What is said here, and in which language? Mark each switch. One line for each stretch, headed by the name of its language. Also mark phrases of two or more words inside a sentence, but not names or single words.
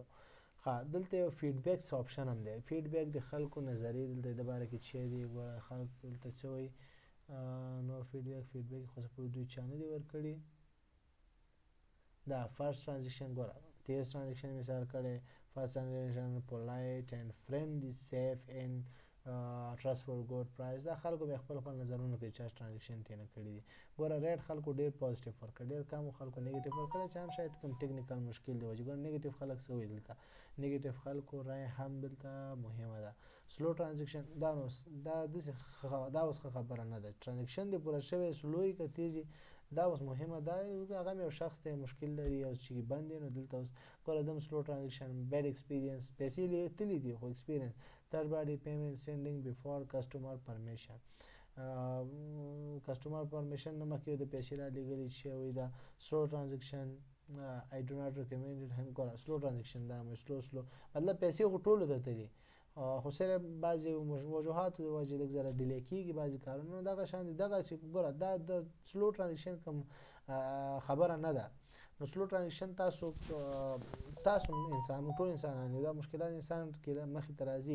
Pashto: دلته یو
English: feedbacks option
Pashto: هم دی. فیډبیک د خلکو نظریې دلته د باره کې چې دی ګوره خلک دلته څه وایي. نور فیډبیک خو څه پوه دوی چا نه دي ورکړي. دا
English: first transaction
Pashto: ګوره تیز ټرانزیکشن مثال کړی.
English: first transaction polite and friendly safe and trust for good price.
Pashto: دا خلکو به خپل نظرونه کوي چې ټرانزیکشن تینه کړی دي. ګوره ریټ خلکو ډیر پوزټیو ورکړ، ډیر کم خلکو نیگیټیو ورکړ چې هم شاید کوم ټیکنیکل مشکل دی وجه. ګوره نیگیټیو خلک څه وایي دلته، نیگیټیو خلکو رای هم دلته مهمه ده.
English: slow transaction
Pashto: دا نو دا اوس خبره نه ده. ټرانزیکشن دی پوره شوی سلوی که تیزی دا اوس مهمه ده. هغه یو شخص ته مشکل لري او چې بند نو دلته اوس ګوره دم
English: slow transaction bad experience
Pashto: پیسې تللی دي خو ایکسپیرینس
English: third party payment sending before customer permission. customer permission
Pashto: نه مخکې د پیسې را لېږلي چې وایي دا
English: slow transaction I do not recommend it.
Pashto: هم ګوره
English: slow transaction
Pashto: دا سلو مطلب پیسې خو ټولو ته تلي خو صرف بعضې وجوهاتو د وجې لږ ذره ډیلی کېږي بعضې کارونه. دغه شان دي دغه چې ګوره دا د
English: slow transaction
Pashto: کوم خبره نه ده. نو
English: slow transaction
Pashto: تاسو انسان ټول انسانان یو دا مشکلات انسان کې مخې ته راځي.